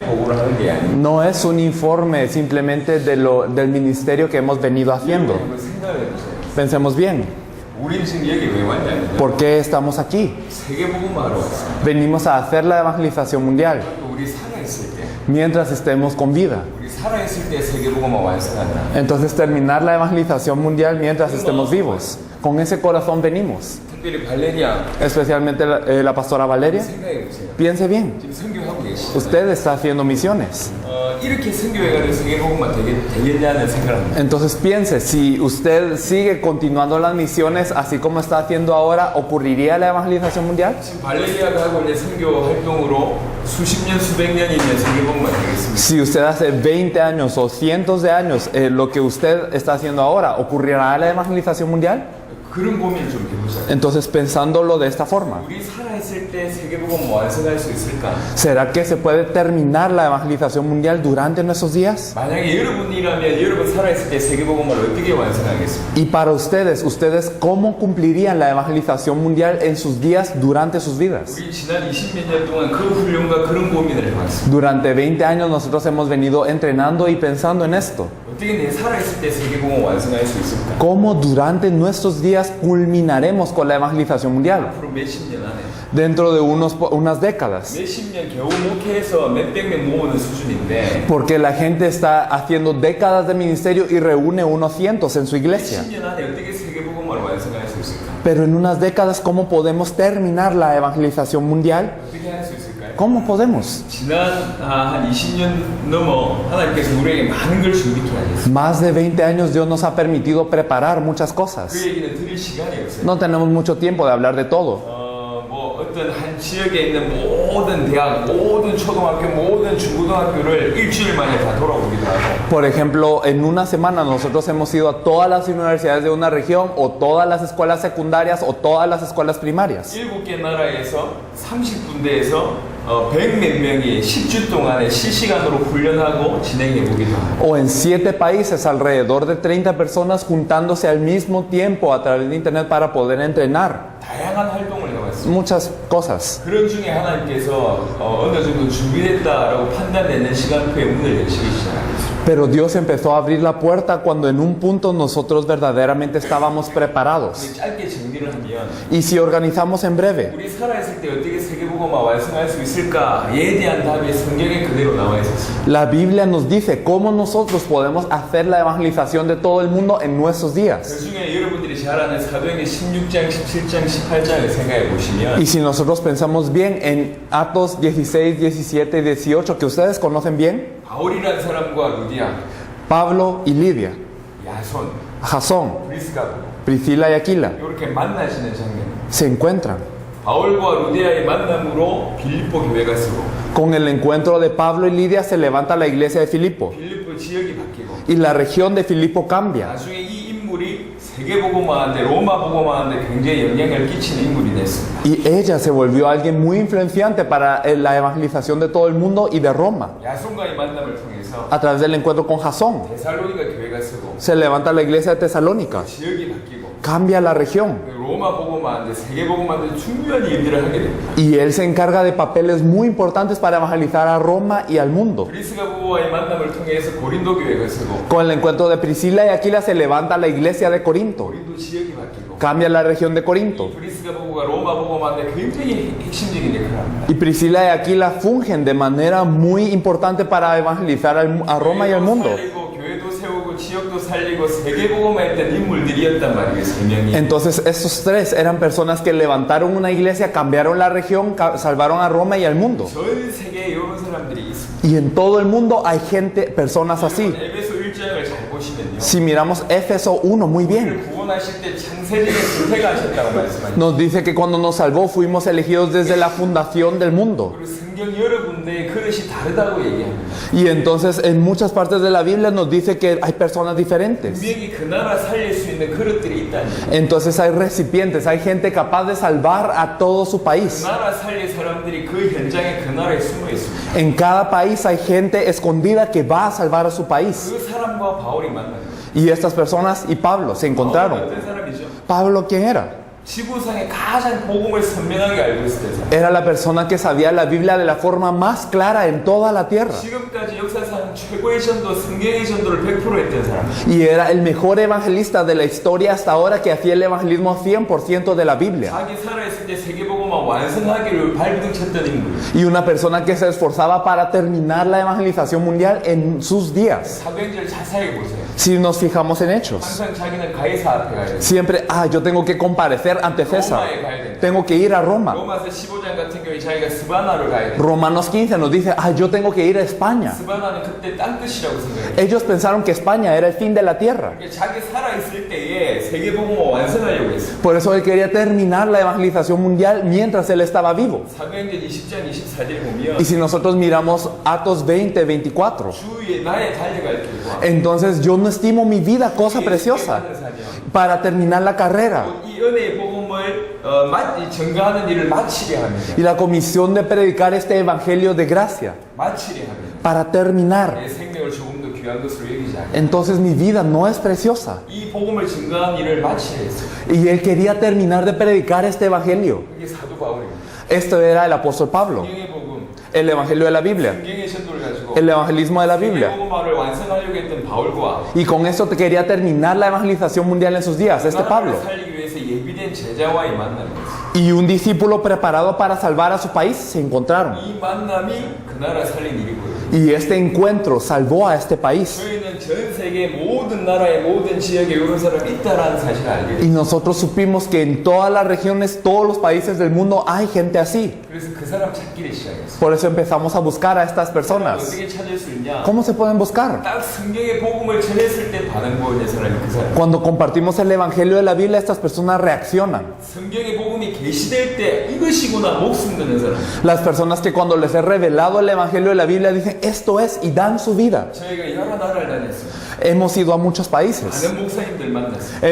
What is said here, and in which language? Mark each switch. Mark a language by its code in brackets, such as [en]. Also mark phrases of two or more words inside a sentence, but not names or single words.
[ko] 보고를 하는 게 아니에요. [es] No es un informe simplemente del ministerio que hemos venido haciendo. [ko] 한번 생각해 보세요. [es] Pensemos bien, [ko] 우리는 지금 여기 왜 왔냐면요. [es] ¿por qué estamos aquí? [ko] 세계복음화로 왔어요. [es] Venimos a hacer la evangelización mundial [ko] 또 우리 살아있을 때, [es] mientras estemos con vida. [ko] 우리 살아있을 때 세계복음화 완성한다. [es] Entonces terminar la evangelización mundial mientras estemos vivos. Con ese corazón venimos. [ko] 특별히 발레리아 [es] Especialmente la pastora Valeria. [ko] 생각해 보세요. [es] Piense bien, [ko] 지금 선교하고 계시죠. [es] usted está haciendo misiones. [ko] 이렇게 선교해가지고 세계복음화 되겠냐는 생각을 합니다. [es] Entonces piense, si usted sigue continuando las misiones así como está haciendo ahora, ¿ocurriría la evangelización mundial? [ko] 지금 발레리아가 하고 있는 선교 활동으로 수십 년, 수백 년이면 세계복음화 되겠습니다. [es] Si usted hace 20 años o cientos de años lo que usted está haciendo ahora, ¿ocurrirá la evangelización mundial? [ko] 그런 고민을 좀 해보자. [es] Entonces pensándolo de esta forma, [ko] 우리 살아있을 때 세계복음 완성할 수 있을까? [es] ¿será que se puede terminar la evangelización mundial durante nuestros días? [ko] 만약에 여러분이라면 여러분 살아있을 때 세계복음을 어떻게 완성하겠습니까? [es] Y para ustedes, ¿cómo cumplirían la evangelización mundial en sus días durante sus vidas? [ko] 우리 지난 20몇 년 동안 그 훈련과 그런 고민을 해왔습니다. [es] Durante 20 años nosotros hemos venido entrenando y pensando en esto. [ko] 어떻게 내 살아있을 때 세계복음 완성할 수 있을까? [es] ¿Cómo durante nuestros días culminaremos con la evangelización mundial? [ko] 앞으로 몇십 년 안에 [es] Dentro de unas décadas. [ko] 몇십 년 겨우 목회해서 몇백 명 모으는 수준인데 [es] Porque la gente está haciendo décadas de ministerio y reúne unos cientos en su iglesia. [ko] 10년 안에 어떻게 세계복음을 완성할 수 있을까? [es] Pero en unas décadas, ¿cómo podemos terminar la evangelización mundial? [ko] 어떻게 할 수 있을까요? [es] ¿Cómo podemos? [ko] 지난 한 20년 넘어 하나님께서 우리에게 많은 걸 준비케 하셨어요. [es] Más de 20 años Dios nos ha permitido preparar muchas cosas. [ko] 그 얘기는 드릴 시간이 없어요. [es] No tenemos mucho tiempo de hablar de todo. [ko] 뭐 어떤 한 지역에 있는 모든 대학, 모든 초등학교, 모든 중고등학교를 일주일 만에 다 돌아오기도 하고. [es] Por ejemplo, en una semana nosotros hemos ido a todas las universidades de una región o todas las escuelas secundarias o todas las escuelas primarias. [ko] 7개 나라에서 30군데에서 100몇 명이 10주 동안에 실시간으로 훈련하고 진행해 보기도 하고. [es] O en 7 países, alrededor de 30 personas juntándose al mismo tiempo a través de internet para poder entrenar. [ko] 다양한 활동을 해왔습니다. [es] Muchas cosas. [ko] 그런 중에 하나님께서 어느 정도 준비됐다라고 판단되는 시간표에 문을 여시기 시작하셨어요. [es] Pero Dios empezó a abrir la puerta cuando en un punto nosotros verdaderamente estábamos preparados. [ko] 우리 짧게 정리를 하면 [es] Y si organizamos en breve, [ko] 우리 살아있을 때 어떻게 세계복음화 완성할 수 있을까에 대한 답이 성경에 그대로 나와 있었습니다. [es] la Biblia nos dice cómo nosotros podemos hacer la evangelización de todo el mundo en nuestros días. [ko] 그 중에 여러분들이 잘 아는 사도행전 16장, 17장, 18장을 생각해 보시면 [es] Y si nosotros pensamos bien en Actos 16, 17 y 18, que ustedes conocen bien, [ko] 바울이라는 사람과 루디아, [es] Pablo y Lidia, [ko] 야손, [es] Jasón, [ko] 브리스가 [es] Priscila y Aquila, [ko] 이렇게 만나시는 장면. [es] se encuentran. [ko] 바울과 루디아의 만남으로 빌립보 교회가 쓰고 [es] Con el encuentro de Pablo y Lidia se levanta la iglesia de Filipo [ko] 빌립보 지역이 바뀌고 [es] y la región de Filipo cambia. [ko] 나중에 이 인물이 세계복음화하는데 로마복음화하는데 굉장히 영향을 끼치는 인물이 됐습니다. [es] Y ella se volvió alguien muy influenciante para la evangelización de todo el mundo y de Roma. [ko] 야손과의 만남을 통해서 [es] A través del encuentro con Jasón [ko] 데살로니가 교회가 쓰고 [es] se levanta la iglesia de Tesalónica, [ko] 지역이 바뀌고 [es] cambia la región [ko] 로마 복음화하는데 세계복음화하는데 중요한 일들을 하게 됩니다. [es] y él se encarga de papeles muy importantes para evangelizar a Roma y al mundo. [ko] 브리스가 부부와의 만남을 통해서 고린도 교회가 쓰고 [es] Con el encuentro de Priscila y Aquila se levanta la iglesia de Corinto, [ko] 고린도 지역이 바뀌고 [es] cambia la región de Corinto. [ko] 브리스가 부부가 로마 복음화하는데 굉장히 핵심적인 역할을 합니다. [es] Y Priscila y Aquila fungen de manera muy importante para evangelizar a Roma y al mundo. [ko] 살리고 교회도 세우고 지역도 살리고 세계복음화했던 인물들이었단 말이에요. 세 명이. [es] Entonces estos tres eran personas que levantaron una iglesia, cambiaron la región, salvaron a Roma y al mundo. [ko] 전 세계에 이런 사람들이 있습니다. [es] Y en todo el mundo hay gente, personas así. [ko] 에베소 1장을 잘 보시면요. [es] Si miramos Éfeso 1 muy bien, [ko] 우리를 구원하실 때 창세전에 선택하셨다고 말씀하셨어요. [es] nos dice que cuando nos salvó fuimos elegidos desde la fundación del mundo. [ko] 그리고 성경 여러 군데에 그릇이 다르다고 얘기합니다. [es] Y entonces en muchas partes de la Biblia nos dice que hay personas diferentes. [ko] 분명히 그 나라 살릴 수 있는 그릇들이 있다니. [es] Entonces hay recipientes, hay gente capaz de salvar a todo su [ko] 그 [es] país. [ko] 나라 살릴 사람들이 그 현장에 그 나라에 숨어 있습니다. [es] En cada país hay gente escondida que va a salvar a su país. [ko] 그 사람과 바울이 만난 거예요. [es] Y estas personas y Pablo se [ko] 바울은 [es] encontraron. [ko] 어떤 사람이죠? [es] Pablo, ¿quién era? [ko] 지구상에 가장 복음을 선명하게 알고 있었던 사람. [es] Era la persona que sabía la Biblia de la forma más clara en toda la tierra. [ko] 지금까지 역사상 최고의 전도, 성경의 전도를 100% 했던 사람. [es] Y era el mejor evangelista de la historia hasta ahora que hacía el evangelismo 100% de la Biblia. [ko] 자기 살아있을 때 세계복음화 완성하기를 발부둥쳤던 인물. [es] Y una persona que se esforzaba para terminar la evangelización mundial en sus días. [ko] 사도행전 자세히 보세요. [es] Si nos fijamos en Hechos, [ko] 항상 자기는 가이사 앞에 가야 돼. [es] siempre, yo tengo que comparecer ante César. [ko] 로마에 가야 돼. [es] Tengo que ir a Roma. [ko] 로마서 15장 같은 경우에 자기가 스바나를 가야 돼. [es] Romanos 15 nos dice, yo tengo que ir a España. [ko] 스바나는 그때 땅끝이라고 생각해요. [es] Ellos pensaron que España era el fin de la tierra. [ko] 그러니까 자기 살아있을 때에 세계복음화 완성하려고 했어. [es] Por eso él quería terminar la evangelización mundial mientras él estaba vivo. [ko] 사도행전 20장 24절 보면 [es] Y si nosotros miramos Atos 20, 24, [ko] 주위에 나의 달려갈 길과 [es] entonces yo no estimo mi vida cosa preciosa para terminar la carrera. [ko] 이 은혜의 복음을 증거하는 일을 마치려 합니다. [es] Y la comisión de predicar este evangelio de gracia [ko] 마치려 합니다. [es] para terminar. [ko] 내 생명을 조금 더 귀한 것으로 여기지 않아요. [es] Entonces mi vida no es preciosa. [ko] 이 복음을 증거하는 일을 마치려 했어요. [es] Y él quería terminar de predicar este evangelio. [ko] 그게 사도 바울입니다. [es] Esto era el apóstol Pablo, [ko] 성경의 복음, [es] el evangelio de la Biblia, [ko] 성경의 전도를 가지고 [es] el evangelismo de la Biblia. [ko] 세계복음화를 완성하려고 했던 바울과 [es] Y con esto te quería terminar la evangelización mundial en sus días, este Pablo. [ko] 나라를 살리기 위해서 예비된 제자와의 만남이었어요. [es] Y un discípulo preparado para salvar a su país se encontraron. [ko] 이 만남이 그 나라 살린 일이고요. [es] Y este encuentro salvó a este país. [ko] 저희는 전 세계 모든 나라의 모든 지역에 이런 사람이 있다라는 사실을 알게 [es] Y [ko] 돼요. [es] nosotros supimos que en todas las regiones, todos los países del mundo hay gente así. [ko] 그래서 그 사람 찾기를 시작했어요. [es] Por eso empezamos a buscar a estas personas. [ko] 어떻게 찾을 수 있냐? [es] ¿Cómo se pueden buscar? [ko] 딱 성경의 복음을 전했을 때 반응 보이는 사람이 그 사람. [es] Cuando compartimos el evangelio de la Biblia, estas personas reaccionan. [ko] 성경의 복음이 계시될 때 이것이구나 목숨 드는 사람. [es] Las personas que cuando les he revelado el evangelio de la Biblia dicen esto es y dan su vida. [ko] 저희가 여러 나라를 다녔어요. [es] Hemos ido a muchos países. [ko] 많은 목사님들 만났어요.